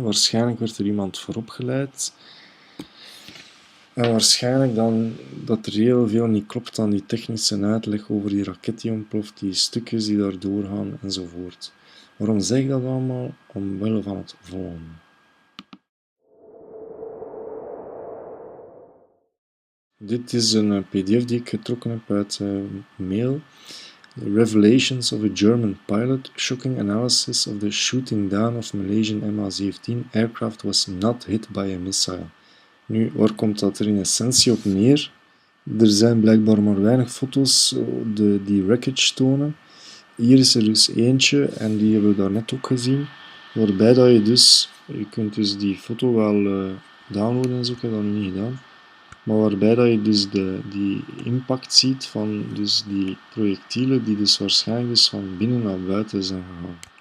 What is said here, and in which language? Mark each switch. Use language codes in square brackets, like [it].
[nl] Waarschijnlijk werd er iemand voor opgeleid. En waarschijnlijk dan dat er heel veel niet klopt aan die technische uitleg over die raket die ontploft, die stukjes die daar doorgaan enzovoort. Waarom zeg ik dat allemaal? Omwille van het volgende. Dit is een pdf die ik getrokken heb uit mail. [en] The Revelations of a German pilot, shocking analysis of the shooting down of Malaysian MH17 aircraft was not hit by a missile. [nl] Nu, waar komt dat er in essentie op neer? Er zijn blijkbaar maar weinig foto's die wreckage tonen. Hier is er dus eentje, en die hebben we daarnet ook gezien, waarbij dat je kunt dus die foto wel downloaden en zo, ik heb dat nu niet gedaan, maar waarbij dat je dus die impact ziet van dus die projectielen die dus waarschijnlijk dus van binnen naar buiten zijn gegaan.